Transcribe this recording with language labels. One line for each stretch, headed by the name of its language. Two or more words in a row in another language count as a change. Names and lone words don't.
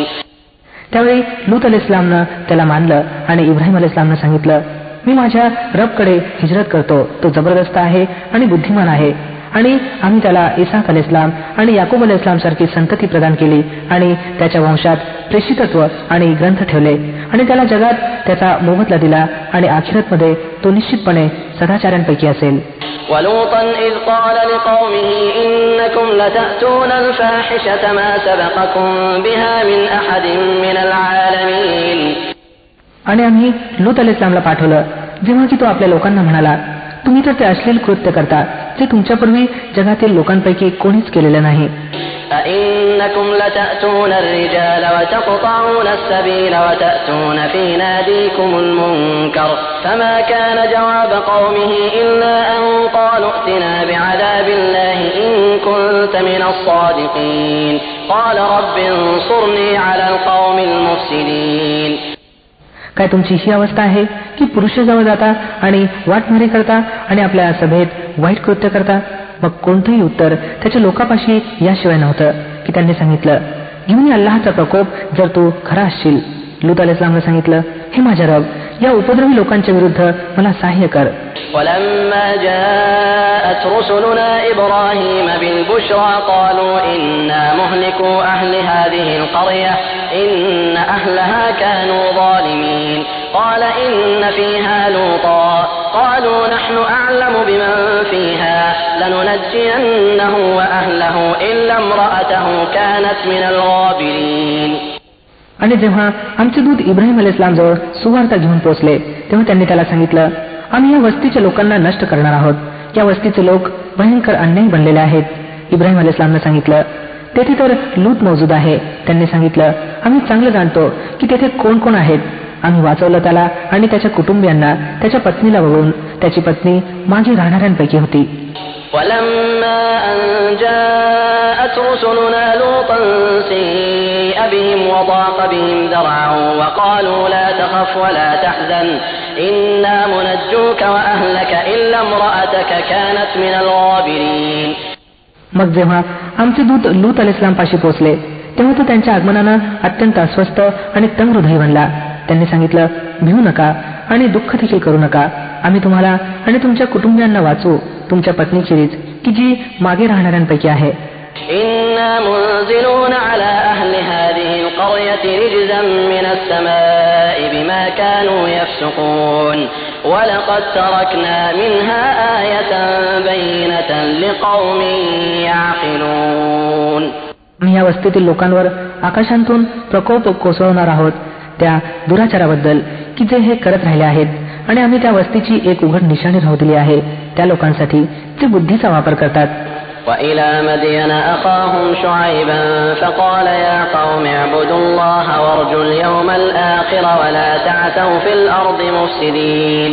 Marathi: त्यावेळी लूत अलैहिस्सलामनं त्याला मानलं आणि इब्राहिम अलैहिस्सलामनं सांगितलं, मी माझ्या रबकडे हिजरत करतो, तो जबरदस्त आहे आणि बुद्धिमान आहे. आणि आम्ही त्याला इसाक अलैहिस्सलाम आणि याकूब अलैहिस्सलाम सारखी संतती प्रदान केली आणि त्याच्या वंशात प्रेषितत्व आणि ग्रंथ ठेवले आणि त्याला जगात त्याचा मोबदला दिला आणि आखिरतमध्ये तो निश्चितपणे सदाचार्यांपैकी असेल.
Arabic: ولوطا إذ قال لقومه إنكم لتأتون الفاحشة ما سبقكم بها من أحد من العالمين.
Marathi: आणि आम्ही लूत अलैहिस्सलामला पाठवलं जेव्हा की तो आपल्या लोकांना म्हणाला, तुम्ही तर ते अश्लील कृत्य करता जे तुमच्यापूर्वी जगातील लोकांपैकी कोणीच केलेलं नाही.
Arabic: أئنكم لتأتون الرجال وتقطعون السبيل وتأتون في ناديكم المنكر فما كان جواب قومه إلا أن قالوا ائتنا بعذاب الله إن كنت من الصادقين قال رب انصرني على القوم المفسدين.
Marathi: काय तुमची ही अवस्था आहे की पुरुषाजवळ जाता आणि वाटमारी करता आणि आपल्या सभेत वाईट कृत्य करता? मग कोणतंही उत्तर त्याच्या लोकांपाशी याशिवाय नव्हतं की त्यांनी सांगितलं, घेऊन ये अल्लाहचा प्रकोप जर तू खरा असशील. लूत अलैहिस्सलामने सांगितलं, हे माझ्या रब, या उपद्रवी लोकांच्या विरुद्ध मला सहाय्य कर.
Arabic: ولما جاءت رسلنا إبراهيم بالبشرى قالوا إنا مهلكو أهل هذه القرية إن أهلها كانوا ظالمين قال إن فيها لوطا قالوا نحن أعلم بمن فيها لننجينه وأهله إلا امرأته كانت من الغابرين.
Marathi: आणि जेव्हा आमचे दूत इब्राहिम अलैहिस्सलाम जवळ सुवार्ता घेऊन पोहोचले तेव्हा त्यांनी त्याला सांगितलं, आम्ही या वस्तीच्या लोकांना नष्ट करणार आहोत. या वस्तीचे लोक भयंकर अन्यायी बनलेले आहेत. इब्राहिम अलैहिस्सलामने सांगितलं, तेथे तर लूत मौजूद आहे. त्यांनी सांगितलं, आम्ही चांगलं जाणतो की तेथे कोण कोण आहेत. आम्ही वाचवलं त्याला आणि त्याच्या कुटुंबियांना त्याच्या पत्नीला वगळून. त्याची पत्नी मागे राहणाऱ्यांपैकी होती.
Arabic: ولما أن جاءت رسلنا لوطا سيء بهم وضاق بهم ذرعا وقالوا لا تخف ولا تحزن إنا منجوك وأهلك إلا امرأتك كانت من الغابرين.
Marathi: मग जेव्हा आमचे दूत लूत अलैहिस्सलाम पाशी पोहोचले तेव्हा तो त्यांच्या आगमनानं अत्यंत अस्वस्थ आणि तंग हृदयी बनला. त्यांनी सांगितलं, भिवू नका आणि दुःख देखील करू नका. आम्ही तुम्हाला आणि तुमच्या कुटुंबियांना वाचवू, तुमच्या पत्नीखेरीज की जी मागे राहणाऱ्यांपैकी आहे.
Arabic: إنا منزلون على أهل هذه القرية رجزا من السماء بما كانوا يفسقون ولقد تركنا منها آية بينة لقوم يعقلون.
Marathi: आम्ही या वस्तीतील लोकांवर आकाशांतून प्रकोप कोसळवणार आहोत त्या दुराचाराबद्दल की जे हे करत राहिले आहेत, आणि आम्ही त्या वस्तीची एक उघड निशाणी राहू दिली आहे त्या लोकांसाठी जे बुद्धीचा वापर करतात.
Arabic: وإلى مدين أخاهم شعيبا فقال يا قوم اعبدوا الله وارجوا اليوم الآخر ولا تعثوا في الأرض مفسدين.